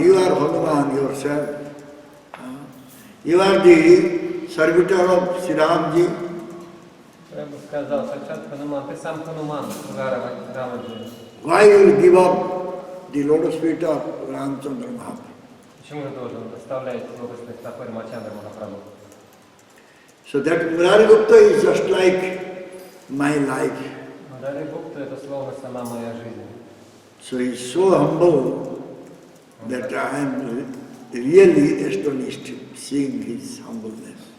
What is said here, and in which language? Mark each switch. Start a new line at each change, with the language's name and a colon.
English: You are Hanuman yourself. You are the servitor of Sri Ramji.
Russian: Прабху сказал, Сакшат Хануман, ты сам Хануман, Рамаджи.
English: Why you will give up the lotus feet of Ramchandra Mahaprabhu?
Russian: Почему ты должен оставлять лотосные стопы Рамачандра Махапрабху?
English: So that Murari Gupta is just like my life.
Russian: Мурари Гупта это словно сама моя жизнь.
English: So he is so humble that I am really astonished seeing his humbleness.